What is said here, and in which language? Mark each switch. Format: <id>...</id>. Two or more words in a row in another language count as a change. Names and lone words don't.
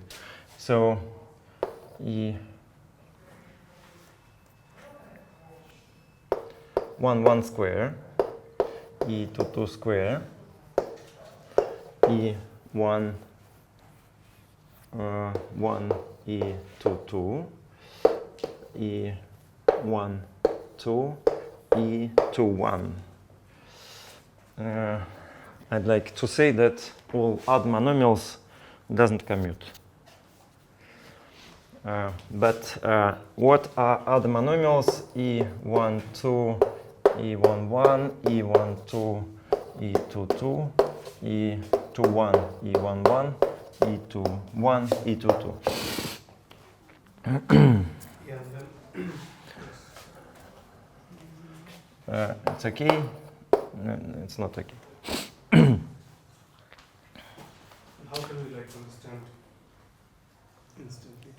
<en>So E1 square, E2 square, E1 1 E2 E1 2 E2 1. I'd like to say that all odd monomials doesn't commute. But what are other monomials? E1 2 E1 1 E1 2 E2 2 E2 1 E1 1 E2 1 E2 2. Yeah, then It's okay. No, it's not okay. how can we like understand instantly?</en>